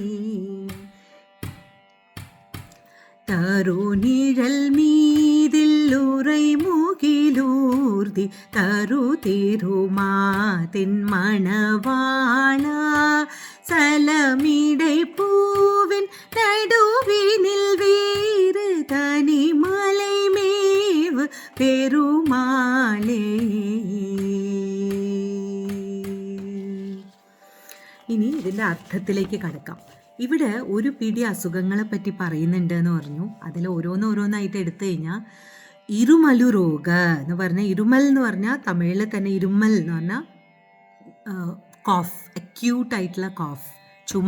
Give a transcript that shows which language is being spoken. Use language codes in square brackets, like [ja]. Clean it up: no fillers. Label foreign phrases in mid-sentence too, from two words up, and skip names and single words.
[ta] தருநிழல் மீதில் உரை முகிலூர்தி தரு திருமாதின் மணவாளா சலமிடை பூவின் நடுவினில் வேறு தனி மலை மேவு பெருமாளே. [ml] ഇനി ഇതിൻ്റെ അർത്ഥത്തിലേക്ക് കടക്കാം. ഇവിടെ ഒരു പിടി അസുഖങ്ങളെ പറ്റി പറയുന്നുണ്ട് എന്ന് പറഞ്ഞു. അതിൽ ഓരോന്നായിട്ട് എടുത്തു കഴിഞ്ഞാൽ ഇരുമലു രോഗ എന്ന് പറഞ്ഞാൽ, ഇരുമൽ എന്ന് പറഞ്ഞാൽ തമിഴിൽ തന്നെ ഇരുമൽ എന്ന് പറഞ്ഞാൽ കോഫ്, അക്യൂട്ടായിട്ടുള്ള കോഫ്, ചുമ.